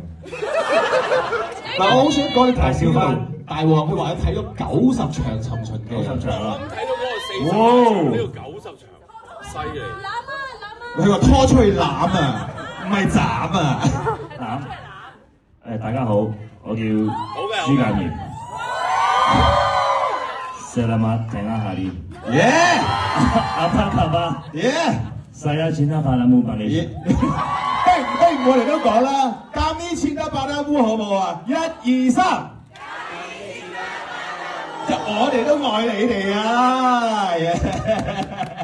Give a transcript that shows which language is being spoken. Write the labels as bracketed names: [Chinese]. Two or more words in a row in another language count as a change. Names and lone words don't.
[Cantonese] 嗱，我好想講你介紹翻大王，佢話你睇咗90場尋秦記，90場啦。睇到嗰個40場，呢個90場，犀利。佢話拖出去攬啊，唔係斬啊。攬。大家好，我叫朱介明。 [Malay] Selamat tengah hari。耶！ Apa kabar？耶！ Saya cinta padamu Malaysia。 [Cantonese] 我哋都講啦，監呢 [Malay] cinta padamu [Cantonese] 好唔好啊？1、2、3。就我哋都愛你哋啊！